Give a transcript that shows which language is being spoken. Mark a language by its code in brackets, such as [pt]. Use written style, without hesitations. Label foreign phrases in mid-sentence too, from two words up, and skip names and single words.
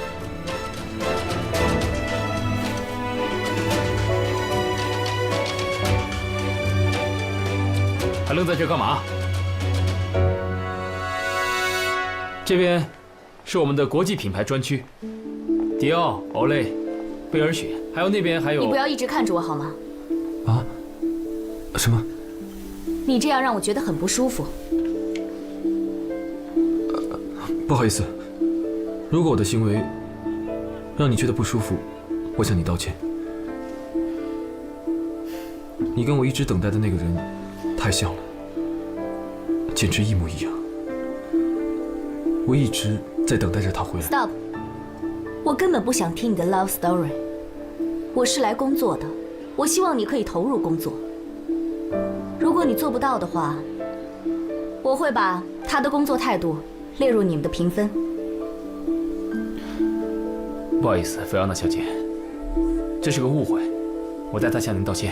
[zh] 還愣在這幹嘛？這邊是我們的國際品牌專區，迪奧、Olay、貝爾雪，還有那邊還有。你不要一直看着我好嗎？啊？什麼？你這樣讓我覺得很不舒服。不好意思，如果我的行為讓你覺得不舒服，我向你道歉。你跟我一直等待的那個人太像了，簡直一模一樣。我一直在等待着他回來。 Stop！ 我根本不想聽你的 [en] love story。 [zh] 我是來工作的，我希望你可以投入工作。如果你做不到的話，我會把他的工作態度列入你們的評分。不好意思，菲奧娜小姐，這是個誤會，我代他向您道歉。